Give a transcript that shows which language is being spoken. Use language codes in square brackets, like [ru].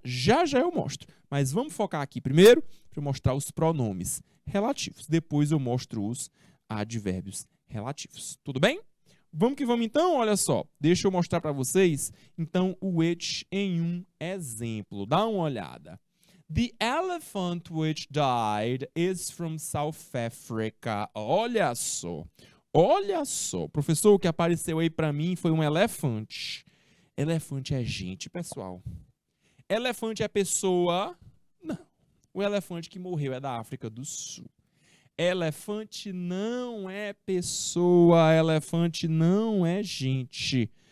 [pt] Já eu mostro. Mas vamos focar aqui primeiro para mostrar os pronomes relativos. Depois eu mostro os advérbios relativos. Tudo bem? Vamos que vamos então, olha só. Deixa eu mostrar para vocês, então, o which em um exemplo. Dá uma olhada. [en] The elephant which died is from South Africa. [pt] Olha só. Olha só. Professor, o que apareceu aí para mim foi um elefante. Elefante é gente, pessoal. Elefante é pessoa? Não. O elefante que morreu é da África do Sul. Elefante não é pessoa, elefante não é gente.